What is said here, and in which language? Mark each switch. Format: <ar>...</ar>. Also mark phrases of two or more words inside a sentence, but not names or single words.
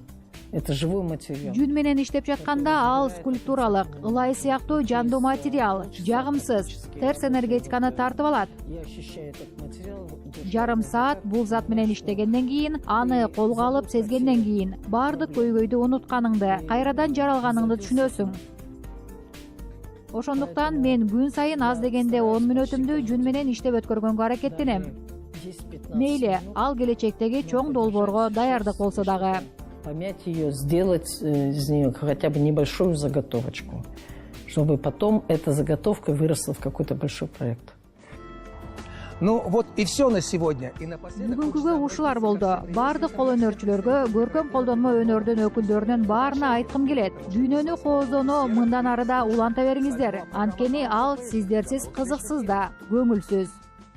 <ru>Это живой материал.</ru> <ky>Жүн менен иштеп жатканда ал скульптуралык, ылай сыяктуу жандуу материал, жагымсыз, терс энергетиканы тартып алат. Жарым саат бул зат менен иштегенден кийин, аны колго алып сезгенден кийин, баардык көйгөйдү унутканыңды, кайрадан жаралганыңды түшүнөсүң. Ошондуктан мен күн сайын аз дегенде 10 мүнөтүмдү жүн менен иштеп өткөргөнгө аракеттенем. Мейли, ал келечектеги чоң долбоорго даярдык болсо дагы.</ky> <ru>Помять ее, сделать из нее хотя бы небольшую заготовочку, чтобы потом эта заготовка выросла в какой-то большой проект. Ну вот и все на сегодня. И напоследок</ru> <ky>Бүгүнкүгө ушулар болду. Бардык кол өнөрчүлөргө, көркөм колдонмо өнөрдүн өкүлдөрүнүн баарына айткым келет. Дүйнөнү кооздоону мындан ары да уланта бериңиздер. Анткени ал сиздерсиз кызыксыз да, көңүлсүз.</ky>